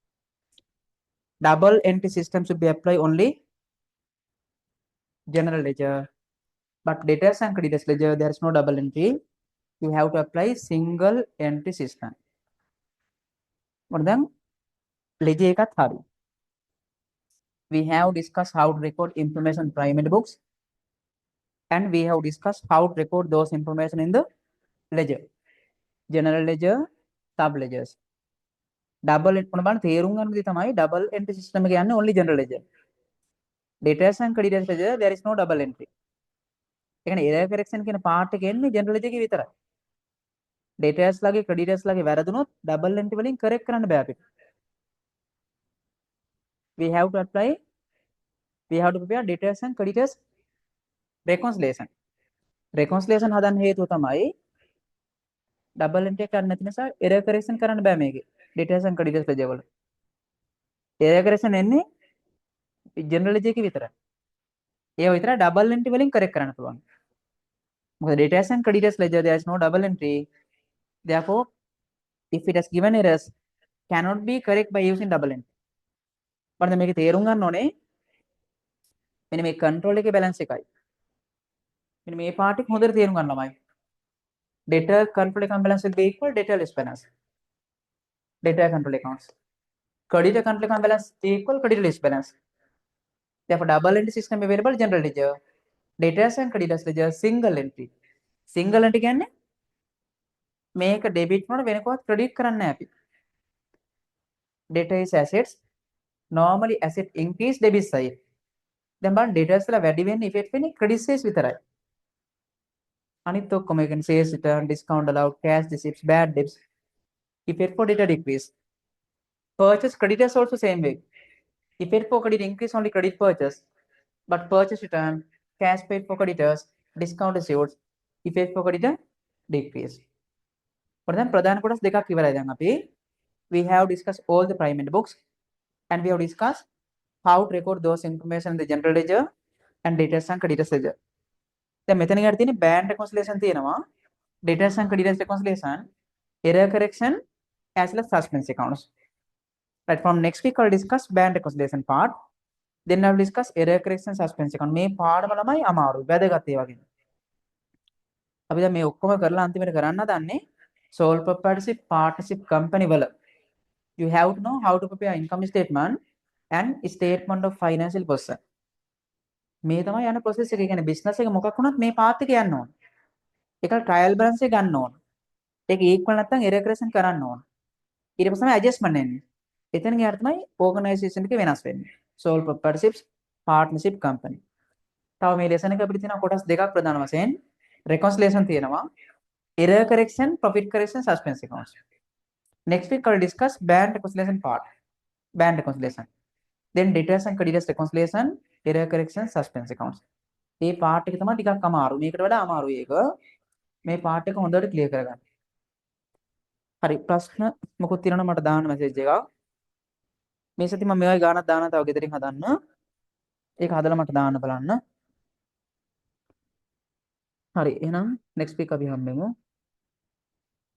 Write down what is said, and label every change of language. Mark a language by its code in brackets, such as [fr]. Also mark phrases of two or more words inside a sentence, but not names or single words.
[en] Double entry system should be applied only general ledger. But debtors and creditors ledger, there is no double entry. You have to apply single entry system. But then ledger [si] එකත් හරි. [en] We have discussed how to record information in primary books, and we have discussed how to record those information in the ledger. General ledger, sub ledgers. Double entry [si] බලන්න තේරුම් ගන්න දේ තමයි [en] double entry system [si] එක යන්නේ [en] only general ledger. Debtors and creditors ledger, there is no double entry. [si] ඒ කියන්නේ [en] error correction [si] කියන part එක එන්නේ [en] general ledger [si] එකේ විතරයි. Debtors ලාගේ creditors ලාගේ වැරදුනොත් [en] double entry [si] වලින් correct කරන්න බෑ අපිට. [en] We have to prepare debtors and creditors reconciliation. [si] Reconciliation හදන්න හේතුව තමයි [en] double entry [si] එක කරන්න නැති නිසා [en] error correction [si] කරන්න බෑ මේකේ. [en] Debtors and creditors ledger වල. error correction එන්නේ general ledger [si] එකේ විතරයි. ඒ විතරයි [en] double entry [si] වලින් correct කරන්න පුළුවන්. [en] මොකද debtors and creditors ledger there is no double entry. Therefore, if it has given errors, cannot be correct by using double entry. [si] බලන්න මේකේ තේරුම් ගන්න ඕනේ මෙන්න මේ control එකේ balance එකයි. මෙන්න මේ part එක හොඳට තේරුම් ගන්න ළමයි. [en] Debtor control account balance will be equal debtor less balance. Debtor control accounts. Creditor control account balance equal creditor less balance. Therefore, double entry system available general ledger. Debtors and creditors ledger single entry. Single entry [si] කියන්නේ මේක debit වුණාට වෙන කොහොමද credit කරන්නේ නැහැ අපි. [en] Debtor is assets. Normally asset increase debit side. [si] දැන් බලන්න debtors වල වැඩි වෙන්නේ effect වෙන්නේ [en] credit sales [si] විතරයි. අනිත් ඔක්කොම ඒ කියන්නේ [en] sales return, discount allowed, cash receipts, bad debts. Effect for debtor decrease. Purchase creditors also same way. Effect for credit increase only credit purchase, but purchase return, cash paid for creditors, discount receipts, effect for creditor decrease. For then [si] ප්‍රධාන කොටස් දෙකක් ඉවරයි දැන් අපි. [en] We have discussed all the primary books and we have discussed how to record those information in the general ledger and debtors and creditors ledger. [si] දැන් මෙතන ගන්න තියෙන්නේ [en] band reconciliation [si] තියෙනවා, [en] debtors and creditors reconciliation, error correction as well as suspense accounts. Right, from next week I'll discuss band reconciliation part, then I'll discuss error correction suspense account. [si] මේ පාඩම ළමයි අමාරු වැදගත් ඒ වගේ. අපි දැන් මේ ඔක්කොම කරලා අන්තිමට කරන්න හදන්නේ [en] sole proprietorship partnership company වල you have to know how to prepare income statement and statement of financial position. [si] මේ තමයි යන process එක. කියන්නේ business එක මොකක් වුණත් මේ path එක යන්න ඕන. ඒක [en] trial balance [si] එක ගන්න ඕන. ඒක equal නැත්නම් [en] error correction [si] කරන්න ඕන. ඊට පස්සේ තමයි adjustment එන්නේ. එතන ගියාට තමයි organization එක වෙනස් වෙන්නේ. [en] sole proprietorship partnership company. [si] තව මේ lesson එක අපිට තියෙනවා කොටස් දෙකක් ප්‍රධාන වශයෙන්. reconciliation තියෙනවා, [en] error correction, profit correction, suspense accounts. Next week I'll discuss band reconciliation part. Band reconciliation. Then debtors and creditors reconciliation, error correction, suspense accounts. [si] මේ part එක තමයි ටිකක් අමාරු. මේකට වඩා අමාරුයි ඒක. මේ part එක හොඳට clear කරගන්න. හරි, ප්‍රශ්න මොකක්ද තියෙනවද මට දාන්න message එකක්. මේ සති මම මේ වගේ ගානක් දානවා තව ගෙදරින් හදන්න. ඒක හදලා මට දාන්න බලන්න. හරි, එහෙනම් [en] next week [si] අපි හම්බෙමු.